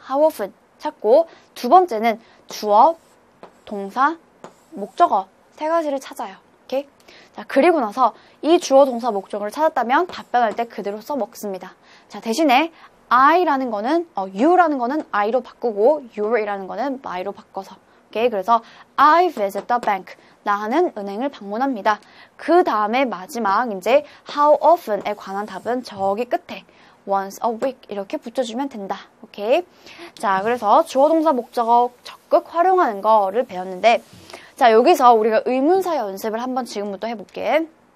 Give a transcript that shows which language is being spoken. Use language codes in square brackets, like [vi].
[ko] How often 찾고 두 번째는 주어, 동사, 목적어 세 가지를 찾아요. 오케이? 자, 그리고 나서 이 주어, 동사, 목적어를 찾았다면 답변할 때 그대로 써먹습니다. 자, 대신에 I라는 거는 You라는 거는 I로 바꾸고 You이라는 거는 my로 바꿔서 오케이? [en] 그래서 I visit the bank. [ko] 나는 은행을 방문합니다. 그 다음에 마지막 이제 how often에 관한 답은 저기 끝에 once a week 이렇게 붙여주면 된다. 오케이? 자, 그래서 주어, 동사, 목적어 적극 활용하는 거를 배웠는데 자, 여기서 우리가 의문사 연습을 한번 지금부터 해볼게.